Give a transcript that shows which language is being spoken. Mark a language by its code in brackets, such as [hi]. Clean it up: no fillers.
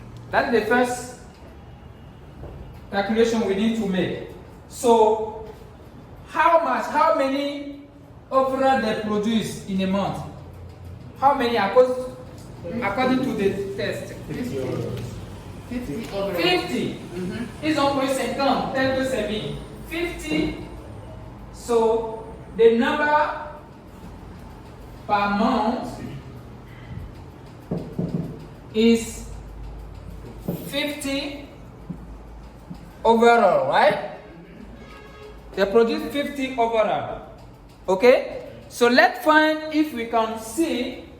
[en] That's the first calculation we need to make. So how many overall they produce in a month? How many according to the test? 50 overall. 50. [fr] Ils ont pris 50, tel que c'est mis. [en] 50. So the number per month is 50 overall, right? They produce 50 overall. Okay? So let's find if we can see